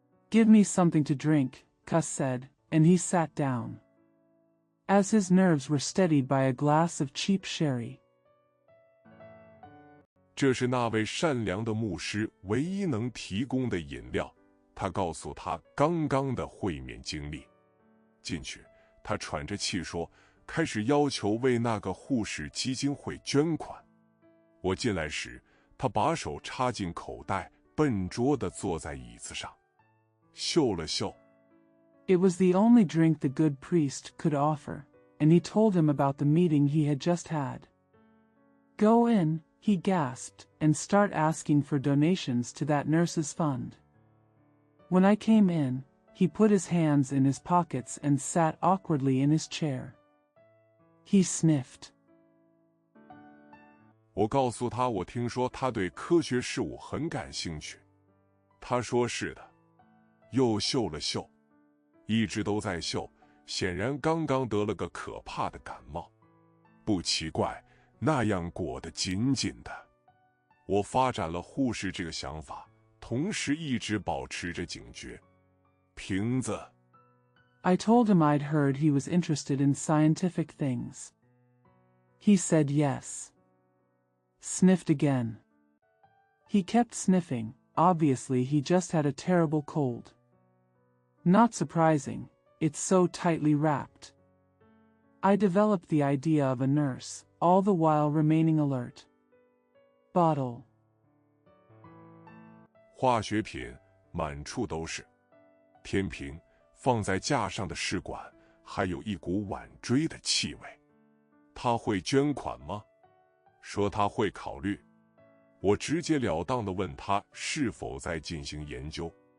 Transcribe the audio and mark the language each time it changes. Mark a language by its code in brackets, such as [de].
[en] Give me something to drink, Cuss said, and he sat down. As his nerves were steadied by a glass of cheap sherry. [zh] 这是那位善良的牧师唯一能提供的饮料。他告诉他刚刚的会面经历。进去，他喘着气说，开始要求为那个护士基金会捐款。我进来时，他把手插进口袋，笨拙地坐在椅子上，嗅了嗅。 [en] It was the only drink the good priest could offer, and he told him about the meeting he had just had. Go in, he gasped, and start asking for donations to that nurse's fund. When I came in, he put his hands in his pockets and sat awkwardly in his chair. He sniffed. [zh] 我告诉他，我听说他对科学事物很感兴趣。他说是的，又嗅了嗅，一直都在嗅，显然刚刚得了个可怕的感冒。不奇怪，那样裹得紧紧的。我发展了护士这个想法，同时一直保持着警觉。瓶子。 [en] I told him I'd heard he was interested in scientific things. He said yes. Sniffed again. He kept sniffing. Obviously he just had a terrible cold. Not surprising, it's so tightly wrapped. I developed the idea of a nurse, all the while remaining alert. Bottle. [zh] 化学品满处都是。天平，放在架上的试管，还有一股晚锥的气味。他会捐款吗？说他会考虑。我直截了当地问他是否在进行研究。